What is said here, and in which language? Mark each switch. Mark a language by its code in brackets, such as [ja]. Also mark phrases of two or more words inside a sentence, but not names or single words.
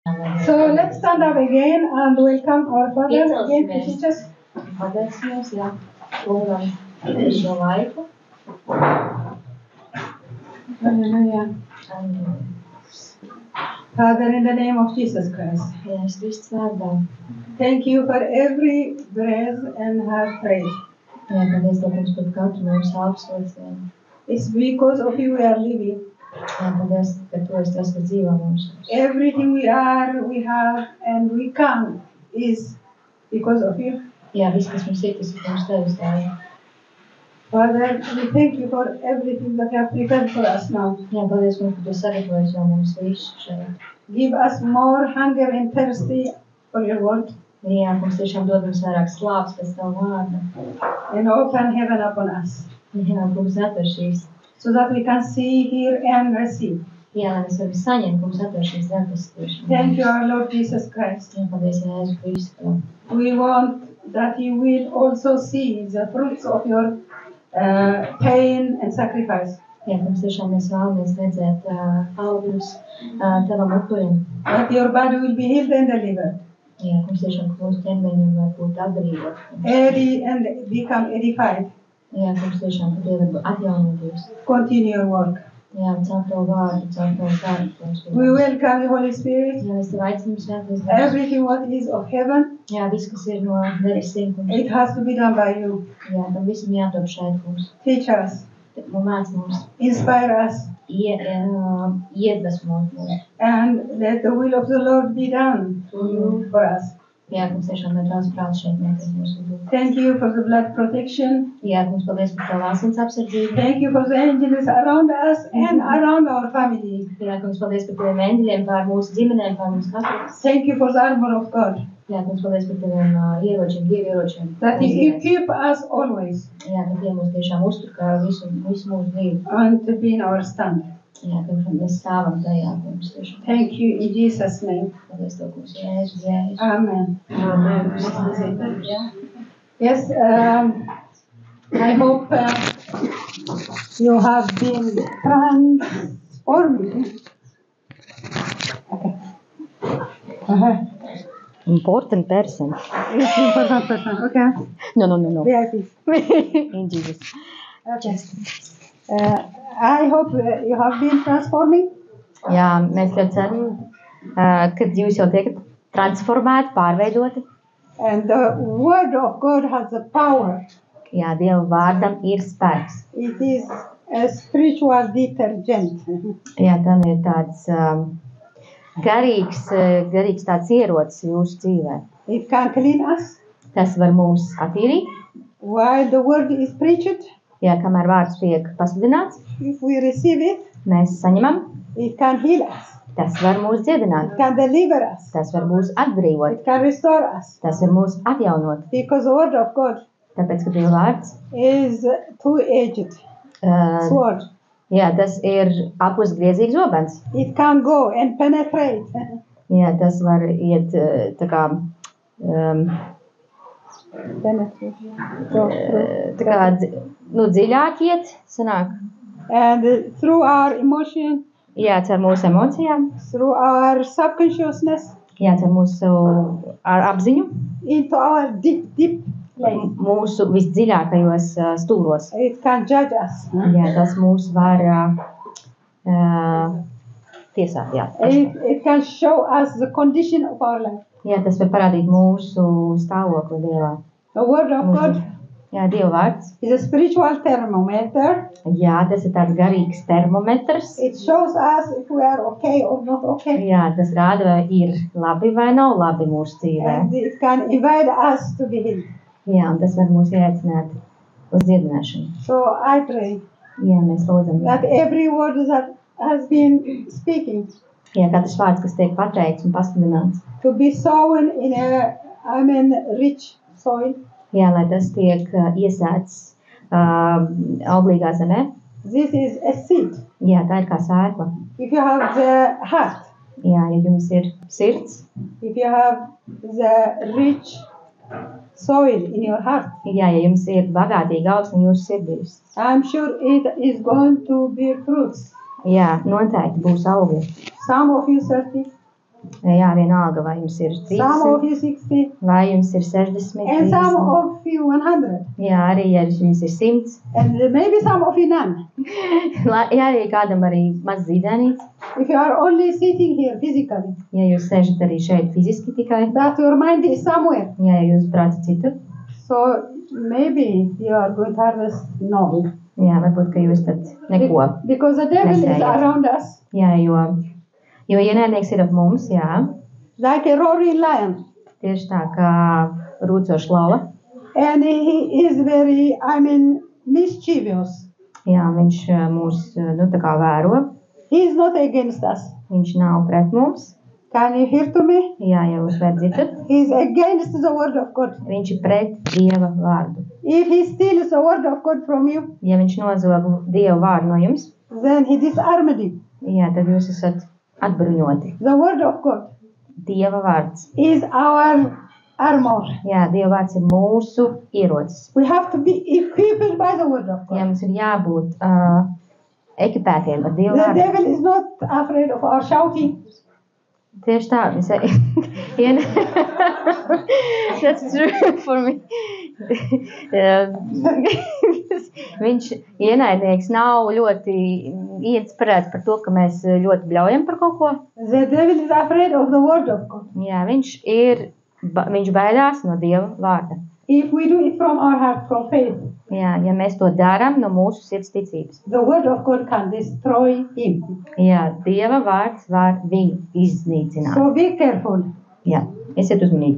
[en] So let's stand up again and welcome our Father again to teach us. [lv] Pateicsimies, jā, lūgam šo laiku. [en] Hallelujah. Father, in the name of Jesus Christ, [lv] Jēzus Kristus vārdā. [en] thank you for every breath and heart praise. [lv] Jā, paldies Tev, kungs, par katru mūsu augstliecienu. [en] It's because of you we are living. [lv] Jā, paldies, ka Tu esi tas, kas dzīvo mums. [en] Everything we are, we have, and we can is because of you. [lv] Jā, viss, kas mums ir, tas ir mums Tevis dēļ. [en] Father, we thank you for everything that you have prepared for us now. [lv] Jā, paldies, kungs, ka Tu sagatavojies jau mums visu šeit. [en] Give us more hunger and thirsty for your word. [lv] Jā, kungs, tiešām dod mums vairāk slāpes pēc Tava vārda. [en] And open heaven upon us, [lv] Jā, kungs, atver šīs. [en] so that we can see, hear, and receive. [lv] Jā, lai mēs varam saņemt, kungs, atver šīs debesis tiešām. [en] Thank you, our Lord Jesus Christ. [lv] Jā, paldies, Jēzus Kristus. [en] We want that you will also see the fruits of your pain and sacrifice. [lv] Jā, kungs, tiešām mēs vēlamies redzēt augļus Tavam upurim. [en] That your body will be healed and delivered. [lv] Jā, kungs, tiešām, ka mūsu ķermeņiem var būt atbrīvot. [en] And become edified. [lv] Jā, kungs, tiešām, ka Tie var atjaunoties. [en] Continue your work. [lv] Jā, caur Tavu vārdu, caur Tavu vārdu. [en] We welcome the Holy Spirit. [lv] Jā, es Tev aicinu svēties. [en] Everything what is of heaven, [lv] Jā, viss, kas ir no debesīm, kungs. [en] it has to be done by you. [lv] Jā, tam visam jātop šeit, kungs. [en] Teach us, [lv] Māc mums, [en] inspire us, [lv] iedvesmo mūs. [en] and let the will of the Lord be done through you for us. [lv] Jā, kungs, tiešām, lai Tavs prāts šeit notiek mūsu vidū. [en] Thank you for the blood protection. [lv] Jā, kungs, paldies par Tavu asins apsardzību. [en] Thank you for the angels around us and around our family. [lv] Jā, kungs, paldies par Taviem eņģeļiem, pār mūsu ģimenēm, pār mūsu katru. [en] Thank you for the armor of God, [lv] Jā, kungs, paldies par Taviem ieročiem, ieročiem. [en] that you keep us always [lv] Jā, ka Tie mūs tiešām uztur kā visu mūsu dzīvi. [en] and to be in our stand. [lv] Jā, ka mēs stāvam tajā, kungs, tiešām. [en] Thank you in Jesus' name. [lv] Paldies Tev, kungs, Jēzus, Jēzus. [en] Amen. Amen. Yes, I hope you have been transforming. Okay. Important person. It's important person. Okay. No. VIP. In Jesus. Okay. I hope you have been transforming. [lv] Jā, mēs ļoti ceram, kad jūs jau tiekat transformēti, pārveidoti. [en] And the word of God has the power. [lv] Jā, Dieva vārdam ir spēks. [en] It is a spiritual detergent. [lv] Jā, tam ir tāds garīgs tāds ierocis jūsu dzīvē. [en] It can clean us. [lv] Tas var mūs attīrīt. [en] While the word is preached, [lv] Jā, kamēr vārds tiek pasludināts, [en] if we receive it, [lv] mēs saņemam. [en] it can heal us. [lv] Tas var mūs dziedināt. [en] It can deliver us. [lv] Tas var mūs atbrīvot. [en] It can restore us. [lv] Tas var mūs atjaunot. [en] Because the word of God [lv] Tāpēc, ka Dieva vārds, [en] is two-edged sword. [lv] jā, tas ir apusgriezīgs zobens. [en] It can go and penetrate. [lv] Jā, tas var iet tā kā, [en] Penetrate. Go through. [lv] tā kā dziļāk iet, sanāk. [en] And through our emotion, [lv] Jā, caur mūsu emocijām, [en] through our subconsciousness, [lv] jā, caur mūsu apziņu, [en] into our deep place. [lv] mūsu visdziļākajos stūros. [en] It can judge us. [lv] Jā, tas mūs var tiesāt, jā. [en] It can show us the condition of our life. [lv] Jā, tas var parādīt mūsu stāvokli Dievā. [en] The word of God [lv] Jā, Dieva vārds. [en] is a spiritual thermometer. [lv] Jā, tas ir tāds garīgs termometrs. [en] It shows us if we are okay or not okay. [lv] Jā, tas rāda, vai ir labi vai nav labi mūsu dzīvē. [en] And it can invite us to be healed. [lv] Jā, un tas var mūs ieaicināt uz dziedināšanu. [en] So I pray [lv] Jā, mēs lūdzam. [en] that every word that has been speaking [lv] Jā, katrs vārds, kas tiek pateikts un pasludināts. [en] to be sown in a, rich soil. [lv] Jā, lai tas tiek iesēts auglīgā zemē. [en] This is a seed. [lv] Jā, tā ir kā sēkla. [en] If you have the heart, [lv] Jā, ja jums ir sirds, [en] if you have the rich soil in your heart, [lv] jā, ja jums ir bagātīga augsne jūsu sirdīs, [en] I'm sure it is going to bear fruits. [lv] jā, noteikti būs augļi. [en] Some of you 30, [lv] Jā, vienalga, vai jums ir [en] Some of 30, you 60, [lv] vai jums ir 60, [en] and some 30. of you 100, [lv] Jā, arī, ja jums ir 100. [en] and maybe some of you none. [lv] Jā, arī kādam arī maz zīdēnīts. [en] If you are only sitting here physically, [lv] Ja jūs sēžat arī šeit fiziski tikai, [en] but your mind is somewhere, [lv] ja jūs prāts citur, [en] so maybe you are going to harvest no. [lv] jā, varbūt, ka jūs tad neko. [en] Because the devil is [lv] Nesējat. [en] around us, [lv] Jā, jo ienaidnieks ir ap mums, jā, [en] like a roaring lion. [lv] tieši tā kā rūcoša lava. [en] And he is very, mischievous. [lv] Jā, viņš mūs, tā kā vēro, [en] He is not against us. [lv] viņš nav pret mums. [en] Can you hear to me? [lv] Jā, ja jūs varat dzirdēt, [en] He is against the word of God. [lv] viņš ir pret Dieva vārdu. [en] If he steals the word of God from you, [lv] Ja viņš nozog Dieva vārdu no jums, [en] then he disarmed you. [lv] jā, tad jūs esat atbruņoti. [en] The word of God [lv] Dieva vārds. [en] is our armor. [lv] Jā, Dieva vārds ir mūsu ierocis. [en] We have to be equipped by the word of [lv] Jā, [en] God. [lv] mums ir jābūt ekipētiem ar Dieva [en] The [lv] vārdu. [en] devil is not afraid of our shouting. [lv] Tieši tā, [en] that's true for me. [lv] Viņš ienaidnieks nav ļoti ieinspirēts par to, ka mēs ļoti bļaujam par kaut ko. [en] The devil is afraid of the word of God. [lv] Jā, viņš baidās no Dieva vārda. [en] If we do it from our heart, from faith, [lv] Jā, ja mēs to darām no mūsu sirds ticības. [en] the word of God can destroy him. [lv] Jā, Dieva vārds var viņu iznīcināt. [en] So be careful. [lv] Jā, esiet uzmanīgi.